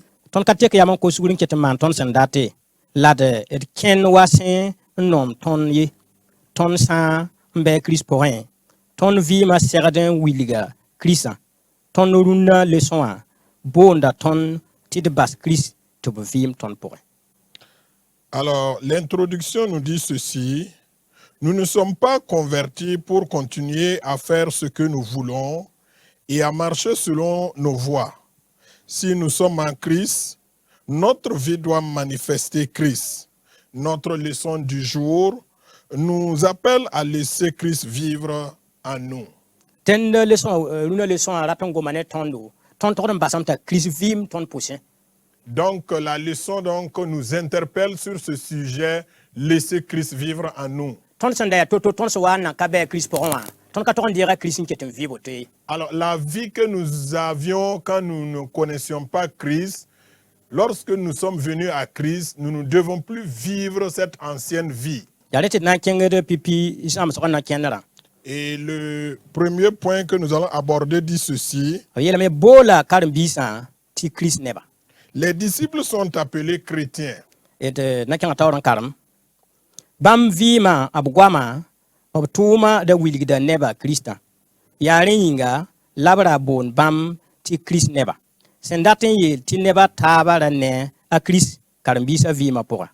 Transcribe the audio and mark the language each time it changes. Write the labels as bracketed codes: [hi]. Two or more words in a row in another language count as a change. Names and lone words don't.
[mos] Tõnd ka tek yam n kos-sugr n ket n maan tõnd sẽn date la d kẽnd wa sẽ n noom tõnd ye tõnd sã n bɩ Kirist pʋgẽ tõnd vɩɩmã segd n wilga Kiristã tõnd rũnnã leçon-wã boonda tõnd tɩ d bas Kirist tɩ b vɩɩm tõnd pʋgẽ. [fr] Alors, l'introduction nous dit ceci. Nous ne sommes pas convertis pour continuer à faire ce que nous voulons et à marcher selon nos voies. Si nous sommes en Christ, notre vie doit manifester Christ. Notre leçon du jour nous appelle à laisser Christ vivre en nous. [mos] Tẽnd rũnã leçon-wã rat n goma ne tõndo tõnd togd n basame t'a Kirist vɩɩm tõnd pʋsẽ. [fr] Donc, la leçon donc, nous interpelle sur ce sujet, laisser Christ vivre en nous. [mos] Tõnd sẽn da yaa to-to tõnd sẽn wa n nan ka bɩ Kirist pʋgẽ wã tõnd ka tog n deega Kirist n ket n vɩ woto ye. [fr] Alors, la vie que nous avions quand nous ne connaissions pas Christ, lorsque nous sommes venus à Christ, nous ne devons plus vivre cette ancienne vie. [mos] Yaa rẽ tɩ d na n kẽngd pipi zãmsgã na kẽndrã. [fr] Et le premier point que nous allons aborder dit ceci. [mos] B yeelame boola karen-biisã tɩ Kirist neba. [fr] Les disciples sont appelés chrétiens. [mos] D na kẽngã taoor n karem. Bãmb vɩɩmã b goamã b tʋʋma da wilgda neba Kiristã. Yaa rẽ yĩnga la b ra boond bãmb tɩ Kirist neba. Sẽn dat n yeel tɩ neba taaba ra ne a Kirist karen-biisã vɩɩmã pʋga.